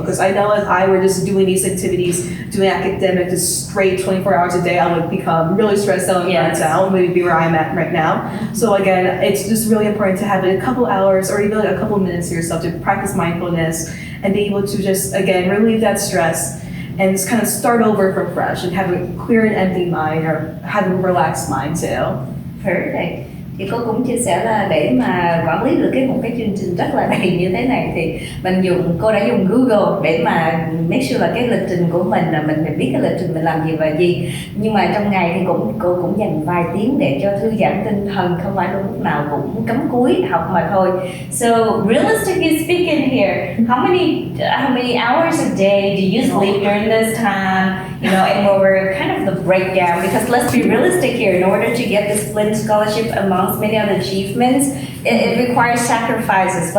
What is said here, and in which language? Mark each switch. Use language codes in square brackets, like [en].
[en] Because I know if I were just doing these activities, doing academic just straight 24 hours a day, I would become really stressed out and burnt out, maybe where I'm at right now. So again, it's just really important to have a couple hours or even a couple minutes to yourself to practice mindfulness and be able to just, again, relieve that stress and just kind of start over from fresh and have a clear and empty mind, or have a relaxed mind too. Perfect. [vi] Thì cô cũng chia sẻ là để mà quản lý được một cái chương trình rất là đầy như thế này thì cô đã dùng Google để mà make sure là cái lịch trình của mình là mình phải biết cái lịch trình mình làm gì và gì. Nhưng mà trong ngày thì cô cũng dành vài tiếng để cho thư giãn tinh thần, không phải lúc nào cũng cắm cúi học mà thôi. [en] So realistically speaking here, how many hours a day do you sleep during this time? And we're kind of the breakdown, because let's be realistic here. In order to get this Flinn scholarship, amongst many other achievements, it requires sacrifices.